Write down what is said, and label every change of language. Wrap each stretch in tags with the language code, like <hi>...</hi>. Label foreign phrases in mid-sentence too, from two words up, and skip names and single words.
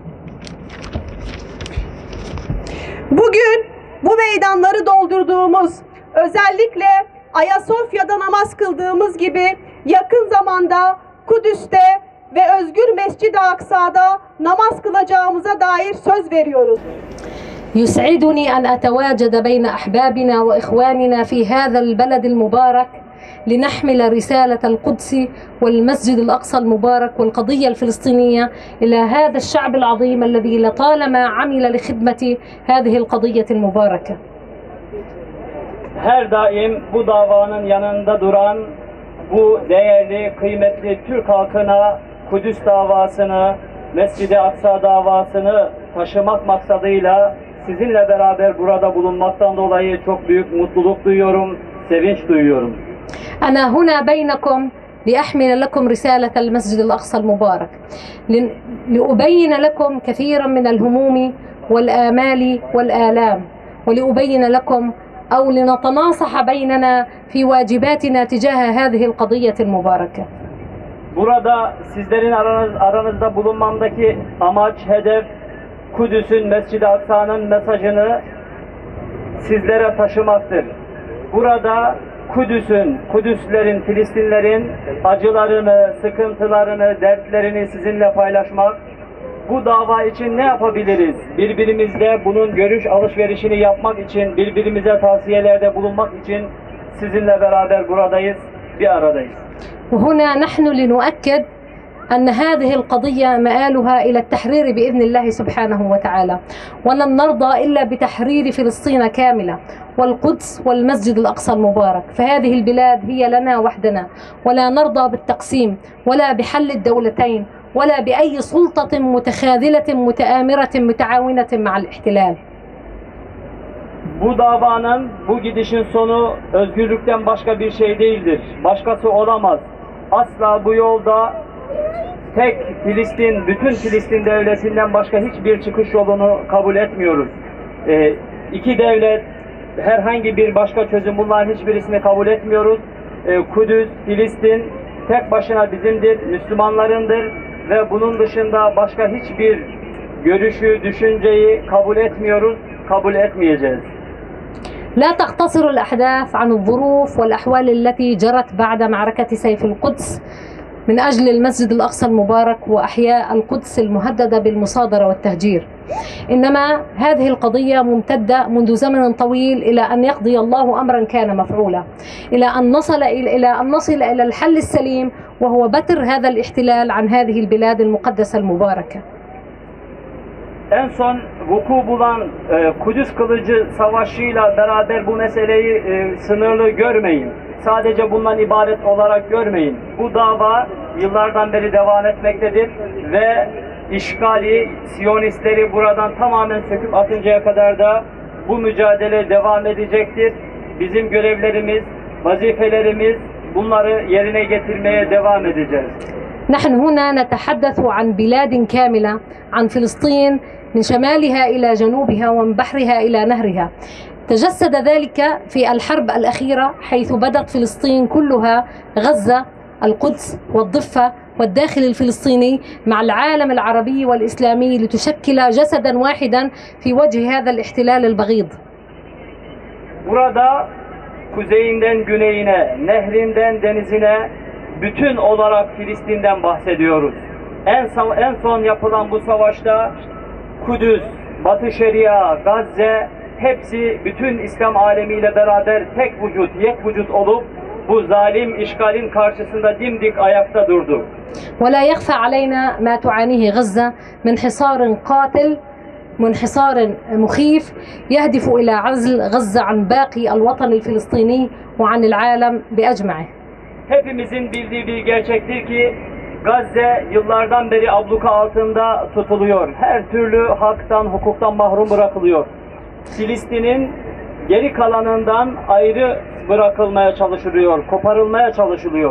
<tr>Bugün bu meydanları doldurduğumuz, özellikle Ayasofya'da namaz kıldığımız gibi yakın zamanda Kudüs'te ve Özgür Mescid-i Aksa'da namaz kılacağımıza dair söz veriyoruz.</tr> <ar>يسعدني أن أتواجد بين أحبابنا وإخواننا في هذا البلد المبارك لنحمل رسالة القدس والمسجد الأقصى المبارك والقضية الفلسطينية إلى هذا الشعب العظيم الذي لطالما عمل لخدمة هذه القضية المباركة.</ar> <tr>Her daim bu davanın yanında duran bu değerli, kıymetli Türk halkına Kudüs davasını, Mescid-i Aksa davasını taşımak maksadıyla sizinle beraber burada bulunmaktan dolayı çok büyük mutluluk duyuyorum, sevinç duyuyorum.</tr> <ar>أنا هنا بينكم لأحمل لكم رسالة المسجد الأقصى المبارك لأبين لكم كثيرا من الهموم والآمال والآلام ولأبين لكم أو لنتناصح بيننا في واجباتنا تجاه هذه القضية المباركة.</ar> <tr>Burada sizlerin aranızda bulunmamdaki amaç, hedef, Kudüs'ün, Mescid-i Aksa'nın mesajını sizlere taşımaktır. Burada Kudüs'ün, Kudüslerin, Filistinlerin acılarını, sıkıntılarını, dertlerini sizinle paylaşmak, bu dava için ne yapabiliriz? Birbirimizle bunun görüş alışverişini yapmak için, birbirimize tavsiyelerde bulunmak için sizinle beraber buradayız, bir aradayız.</tr> <ar>وهنا نحن لنؤكد أن هذه القضية مآلها إلى التحرير بإذن الله سبحانه وتعالى ولن نرضى إلا بتحرير فلسطين كاملة والقدس والمسجد الأقصى المبارك فهذه البلاد هي لنا وحدنا ولا نرضى بالتقسيم ولا بحل الدولتين ولا بأي سلطة متخاذلة متآمرة متعاونة مع الاحتلال.</ar> <tr>Bu davanın, bu gidişin sonu özgürlükten başka bir şey değildir. Başkası olamaz. Asla bu yolda tek Filistin, bütün Filistin devletinden başka hiçbir çıkış yolunu kabul etmiyoruz. İki devlet, herhangi bir başka çözüm, bunların hiçbirisini kabul etmiyoruz. Kudüs, Filistin tek başına bizimdir, Müslümanlarındır ve bunun dışında başka hiçbir görüşü, düşünceyi kabul etmiyoruz, kabul etmeyeceğiz.</tr> <ar>لا تقتصر الأحداث عن الظروف والأحوال التي جرت بعد معركة سيف القدس من أجل المسجد الأقصى المبارك وأحياء القدس المهددة بالمصادرة والتهجير. إنما هذه القضية ممتدة منذ زمن طويل إلى أن يقضي الله أمرا كان مفعولا، إلى أن نصل إلى الحل السليم وهو بتر هذا الاحتلال عن هذه البلاد المقدسة المباركة.</ar> <tr>En son vuku bulan Kudüs Kılıcı Savaşı'yla beraber bu meseleyi sınırlı görmeyin. Sadece bundan ibaret olarak görmeyin. Bu dava yıllardan beri devam etmektedir ve işgali, Siyonistleri buradan tamamen söküp atıncaya kadar da bu mücadele devam edecektir. Bizim görevlerimiz, vazifelerimiz, bunları yerine getirmeye devam edeceğiz.</tr> <ar>نحن هنا نتحدث عن بلاد كاملة، عن فلسطين من شمالها إلى جنوبها ومن بحرها إلى نهرها. تجسد ذلك في الحرب الأخيرة حيث بدت فلسطين كلها، غزة، القدس والضفة والداخل الفلسطيني مع العالم العربي والإسلامي لتشكل جسدا واحدا في وجه هذا الاحتلال البغيض.</ar> <tr>Burada kuzeyinden güneyine, nehrinden denizine, bütün olarak Filistin'den bahsediyoruz. En son yapılan bu savaşta Kudüs, Batı Şeria, Gazze hepsi bütün İslam alemiyle beraber tek vücut, yek vücut olup bu zalim işgalin karşısında dimdik ayakta durdu.</tr> <ar>ولا يخفى علينا ما تعانيه غزة من حصار قاتل، من حصار مخيف يهدف إلى عزل غزة عن باقي الوطن الفلسطيني وعن العالم بأجمعه.</ar> <tr>Hepimizin bildiği bir gerçektir ki Gazze yıllardan beri abluka altında tutuluyor. Her türlü haktan, hukuktan mahrum bırakılıyor. Filistin'in geri kalanından ayrı bırakılmaya çalışılıyor, koparılmaya çalışılıyor.</tr>